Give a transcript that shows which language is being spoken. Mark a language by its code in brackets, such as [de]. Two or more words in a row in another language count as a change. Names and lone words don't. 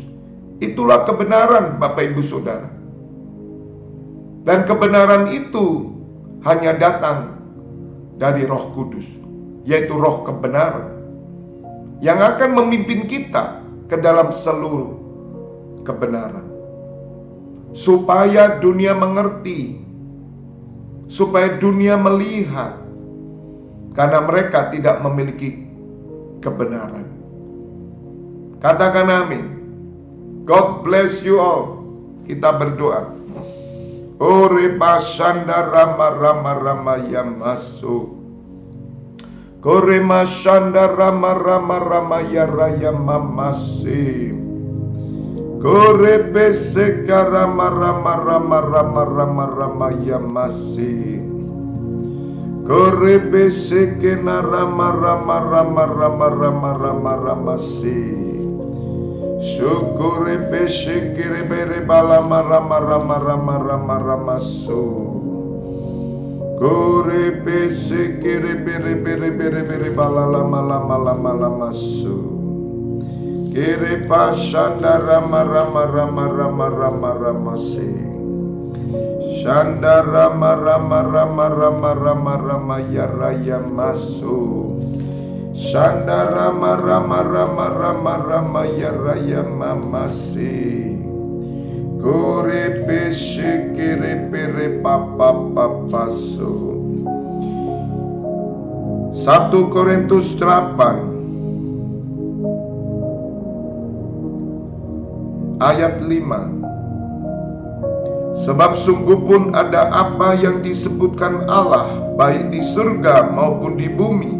[id] Itulah kebenaran Bapak Ibu Saudara. Dan kebenaran itu hanya datang dari Roh Kudus, yaitu Roh kebenaran, yang akan memimpin kita ke dalam seluruh kebenaran. Supaya dunia mengerti, supaya dunia melihat, karena mereka tidak memiliki kebenaran. Katakan amin. [en] God bless you all. [id] Kita berdoa. Ore basanda rama rama rama yamasu. Kore masanda rama rama rama ya raya mamasi. Kore beseka rama rama rama rama rama rama yamasi. Kore beseke na rama rama rama rama rama rama rama si. Syukure besyikire bere balama rama rama rama rama rama su. Kure besyikire bere bere bere bere balalama lama lama lama su. Kire pasanda rama rama rama rama rama rama si. Shanda rama rama rama rama rama rama ya raya masu. Shanda rama rama rama rama rama ya raya mamasi. Kore peshe kere pere papa papa so. 1 Korintus 8 ayat 5. Sebab sungguh pun ada apa yang disebutkan Allah, baik di surga maupun di bumi.